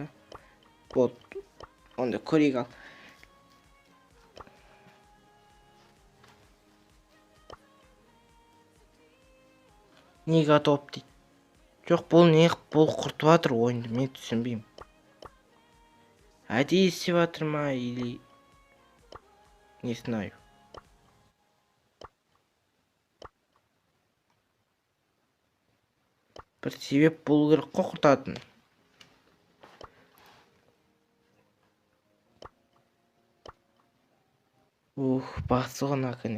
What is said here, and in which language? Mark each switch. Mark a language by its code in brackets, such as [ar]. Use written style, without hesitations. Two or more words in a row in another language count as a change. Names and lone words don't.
[kk] Болды. Онда көрейік ал. Неге топ дейді. Жоқ, бұл не бұл құртып жатыр ойынды, мен түсінбеймін. Әдейі істеп жатыр ма, [ru] или не знаю. [kk] Бір себеп болу керек қой құртатын. Басы ғой наконец.